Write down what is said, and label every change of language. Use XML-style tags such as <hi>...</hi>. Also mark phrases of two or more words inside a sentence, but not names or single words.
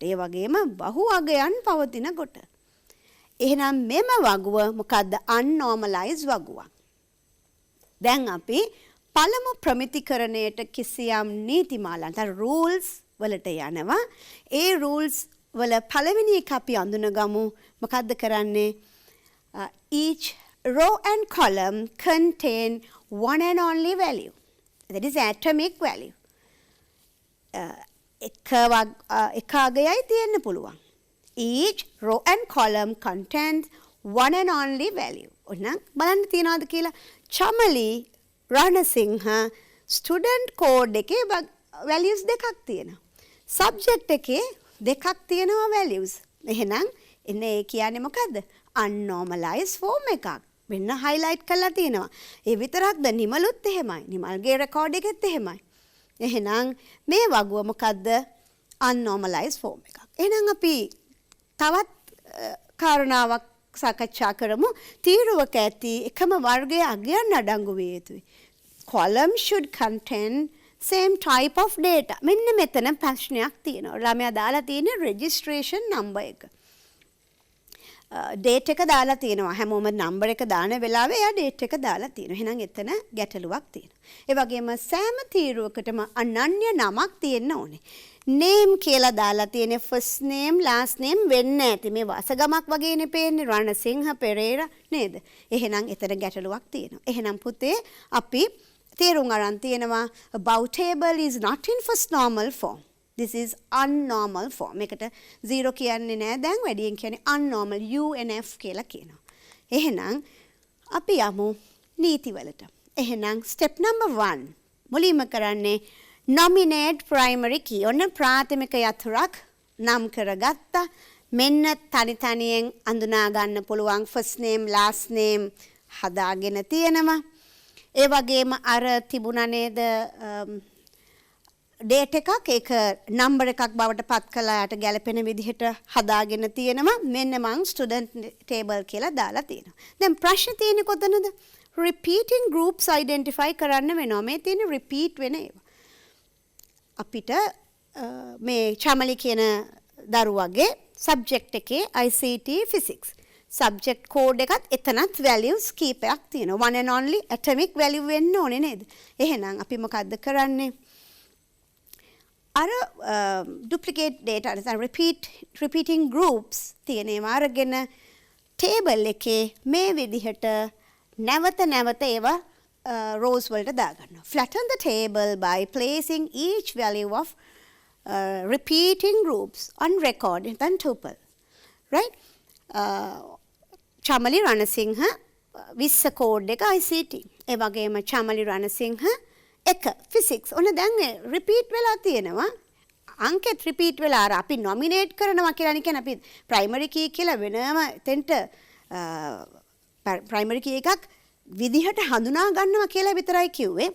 <si>ඒ වගේම බහු අගයන් පවතිනකොට. එහෙනම් මෙම වගුව මොකද්ද? unnormalized වගුවක්. දැන් අපි පළමු ප්‍රමිතිකරණයට කිසියම් නීතිමාලාන්ත rules වලට යනවා. ඒ rules වල පළවෙනි එක අපි අඳුනගමු. මොකද්ද කරන්නේ?</si> <en>Each row and column contain one and only value. That is atomic value.</en> <si>එක අගයයි තියෙන්න පුළුවන්.</si> <en>Each row and column contains one and only value.</en> <si>ඔන්න බලන්න තියනවාද කියලා. චමලි රණසිංහ</si> <en>student code</en> <si>එකේ values දෙකක් තියෙනවා. සබ්ජෙක්ට් එකේ දෙකක් තියෙනවා values. එහෙනම් එන්නේ ඒ කියන්නේ මොකද්ද?</si> <en>unnormalized form</en> <si>එකක්. මෙන්න highlight කරලා තියෙනවා. ඒ විතරක්ද? නිමලුත් එහෙමයි. නිමල්ගේ රෙකෝඩ් එකෙත් එහෙමයි. එහෙනම් මේ වගුව මොකද්ද?</si> <en>unnormalized form</en> <si>එකක්. එහෙනම් අපි තවත් කාරණාවක් සාකච්ඡා කරමු. තීරුවක ඇති එකම වර්ගයේ අගයන් අඩංගු විය යුතුයි.</si> <en>Column should contain same type of data.</en> <si>මෙන්න මෙතන ප්‍රශ්නයක් තියෙනවා. ළමයා දාලා තියෙන</si> <en>registration number</en> <si>එක. date එක දාලා තියෙනවා. හැමෝම number එක දාන වෙලාවේ එයා date එක දාලා තියෙනවා. එහෙනම් එතන ගැටලුවක් තියෙනවා. ඒ වගේම සෑම තීරුවකටම අනන්‍ය නමක් තියෙන්න ඕනේ. name කියලා දාලා තියෙන</si> <en>first name last name</en> <si>වෙන්න ඇති. මේ වාසගමක් වගේනේ පේන්නේ. රණසිංහ පෙරේරා නේද? එහෙනම් එතන ගැටලුවක් තියෙනවා. එහෙනම් පුතේ අපි තේරුම් අරන් තියෙනවා</si> <en>about table is not in first normal form. This is unnormal form.</en> <si>මේකට 0 කියන්නේ නෑ. දැන් වැඩියෙන් කියන්නේ</si> <en>unnormal UNF</en> <si>කියලා කියනවා. එහෙනම් අපි යමු නීතිවලට. එහෙනම්</si> <en>step number 1</en> <si>මුලින්ම කරන්නේ</si> <en>nominate primary key.</en> <si>ඔන්න ප්‍රාථමික යතුරක් නම් කරගත්තා. මෙන්න තනි තනියෙන් අඳුනා ගන්න පුළුවන්</si> <en>first name last name</en> <si>හදාගෙන තියෙනවා. ඒ වගේම අර තිබුණා නේද date එකක් ඒක number එකක් බවට පත් කළා යට ගැලපෙන විදිහට හදාගෙන තියෙනවා. මෙන්න මං</si> <en>student table</en> <si>කියලා දාලා තියෙනවා. දැන් ප්‍රශ්න තියෙන්නේ කොතනද?</si> <en>repeating groups identify</en> <si>කරන්න වෙනවා. මේ තියෙන repeat වෙන ඒවා. අපිට මේ චමලි කියන දරුවගේ subject එකේ</si> <en>ICT physics subject code</en> <si>එකත් එතනත් values කීපයක් තියෙනවා.</si> <en>one and only atomic value</en> <si>වෙන්න ඕනේ නේද? එහෙනම් අපි මොකද්ද කරන්නේ? අර</si> <en>duplicate data</en> <si>නැත්නම්</si> <en>repeating groups</en> <si>තියෙනවා අරගෙන table එකේ මේ විදිහට නැවත නැවත ඒවා rows වලට දාගන්නවා.</si> <en>Flatten the table by placing each value of repeating groups on record in tuple.</en> <si>Right? Chamali Ranasingha විස්ස කෝඩ් එක ICT. ඒ වගේම චමලි රණසිංහ එක ෆිසික්ස්. ඔන්න දැන් රිපීට් වෙලා තියෙනවා. අංකෙත් රිපීට් වෙලා අර අපි නොමිනේට් කරනවා කියලා කියන්නේ අපි</si> <en>primary key</en> <si>කියලා වෙනම එතෙන්ට</si> <en>primary key</en> <si>එකක් විදිහට හඳුනා ගන්නවා කියලා විතරයි කිව්වේ.</si>